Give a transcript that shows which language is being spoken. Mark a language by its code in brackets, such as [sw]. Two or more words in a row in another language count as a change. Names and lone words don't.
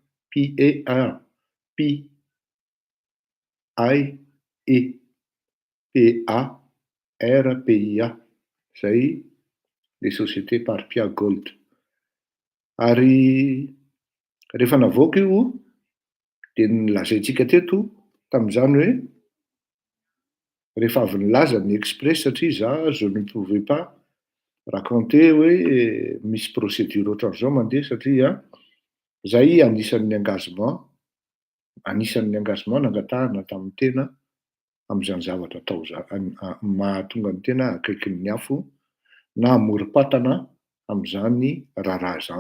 [mg] PARPIA zay [fr] le société [mg] Parpia Gold ary rehefa navoaka io dia nilazaintsika teto tamin'izany hoe rehefa avy nilaza ny express satria za [fr] je ne pouvais pas raconter [mg] hoe misy procédure ohatran'izao mandeha satria zay anisan'ny engagement nangatahana tamin'ny tena amin'izany zavatra atao mahatonga ny tena akaikin'ny afo na amorim-patana amin'izany raharaha zany.